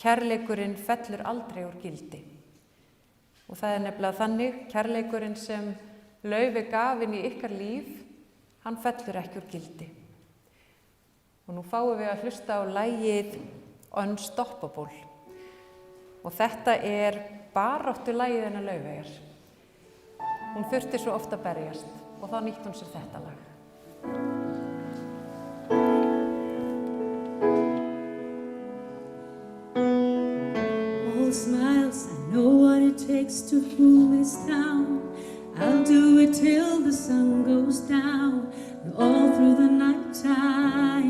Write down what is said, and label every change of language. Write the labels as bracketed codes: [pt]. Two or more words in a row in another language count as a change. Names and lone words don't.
[is] kærleikurinn fellur aldrei úr gildi. Og það er nefnilega þannig, kærleikurinn sem Laufey gaf inn í ykkar líf, hann fellur ekki úr gildi. Og nú fáum við að hlusta á lagið Unstoppable. Og þetta er baráttu lagið hennar Laufeyjar. Hún þurfti svo oft að berjast og þá nýtti hún sér þetta lag. [en] All smiles, I know what it takes to cool this town. I'll do it till the sun goes down and all through the night time.